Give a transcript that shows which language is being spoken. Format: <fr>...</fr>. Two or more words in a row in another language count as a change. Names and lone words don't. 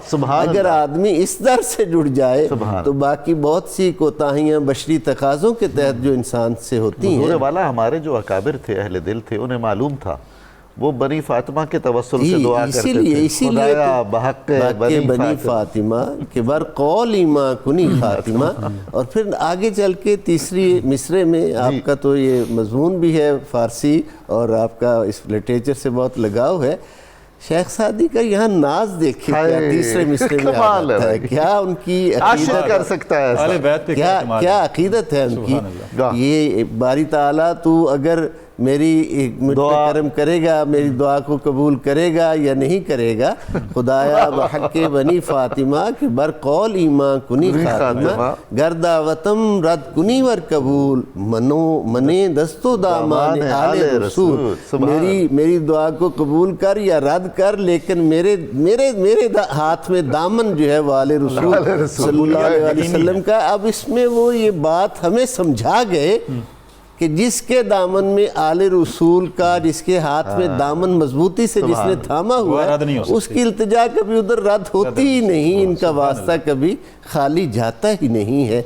<ur>اگر آدمی اس در سے جڑ جائے تو باقی بہت سی کوتاہیاں بشری تقاضوں کے تحت جو انسان سے ہوتی ہیں. حضور والا ہمارے جو اکابر تھے, اہل دل تھے, انہیں معلوم تھا, وہ بنی فاطمہ کے توسل سے دعا کرتے تھے, اسی لیے</ur> <fa>خدایا بحق بنی فاطمہ کہ بر قول ایماں کنی خاتمہ.</fa> <ur>اور پھر آگے چل کے تیسری مصرے میں آپ کا تو یہ مضمون بھی ہے فارسی, اور آپ کا اس لٹریچر سے بہت لگاؤ ہے. شیخ سعدی کا یہاں ناز دیکھیں کیا تیسرے مصرے میں آ جاتا ہے, کیا ان کی عاشق کر سکتا ہے اہل بیت پہ کیا اعتماد ہے. کیا عقیدت ہے ان کی. یہ باری تعالیٰ تو اگر میری مجھ پہ کرم کرے گا, میری دعا کو قبول کرے گا یا نہیں کرے گا,</ur> <fa>خدایا بحق بنی فاطمہ کہ بر قول ایماں کنی خاتمہ, گر دعوتم رد کنی ور قبول, منے دست و دامان آل رسول.</fa> <ur>میری دعا کو قبول کر یا رد کر, لیکن میرے ہاتھ میں دامن جو ہے وہ آل رسول صلی اللہ علیہ وسلم کا. اب اس میں وہ یہ بات ہمیں سمجھا گئے کہ جس کے دامن میں آل رسول کا, جس کے ہاتھ میں دامن مضبوطی سے جس نے تھاما ہوا ہے, اس کی التجا کبھی ادھر رد ہوتی ہی نہیں, ان کا واسطہ کبھی خالی جاتا ہی نہیں ہے.</ur>